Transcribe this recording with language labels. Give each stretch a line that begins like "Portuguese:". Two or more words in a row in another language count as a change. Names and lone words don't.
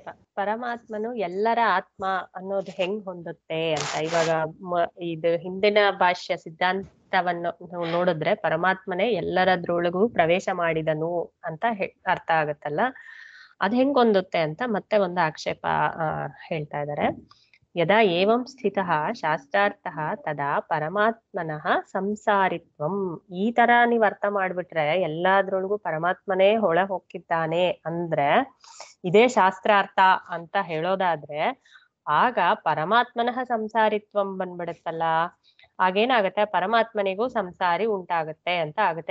Kannada: ಪರಮಾತ್ಮನು ಎಲ್ಲರ ಆತ್ಮ ಅನ್ನೋದು ಹೆಂಗ್ ಹೊಂದುತ್ತೆ ಅಂತ. ಇವಾಗ ಇದು ಹಿಂದಿನ ಭಾಷ್ಯ ಸಿದ್ಧಾಂತವನ್ನು ನಾವು ನೋಡಿದ್ರೆ ಪರಮಾತ್ಮನೇ ಎಲ್ಲರದ್ರೊಳಗೂ ಪ್ರವೇಶ ಮಾಡಿದನು ಅಂತ ಅರ್ಥ ಆಗತ್ತಲ್ಲ, ಅದ್ ಹೆಂಗ್ ಹೊಂದುತ್ತೆ ಅಂತ ಮತ್ತೆ ಒಂದು ಆಕ್ಷೇಪ ಹೇಳ್ತಾ ಇದ್ದಾರೆ.
Sanskrit: यदा एवं स्थितः शास्त्रार्थः तदा परमात्मनः संसारित्वं.
Kannada: ಈ ತರ ನೀವ್ ಅರ್ಥ ಮಾಡ್ಬಿಟ್ರೆ ಎಲ್ಲಾದ್ರೊಳಗೂ ಪರಮಾತ್ಮನೇ ಹೊಳ ಹೊಕ್ಕಿದ್ದಾನೆ ಅಂದ್ರೆ ಇದೇ ಶಾಸ್ತ್ರಾರ್ಥ ಅಂತ ಹೇಳೋದಾದ್ರೆ ಆಗ
Sanskrit: परमात्मनः संसारित्वं
Kannada: ಬಂದ್ಬಿಡುತ್ತಲ್ಲ. ಆಗೇನಾಗತ್ತೆ, ಪರಮಾತ್ಮನಿಗೂ ಸಂಸಾರಿ ಉಂಟಾಗತ್ತೆ ಅಂತ ಆಗುತ್ತೆ.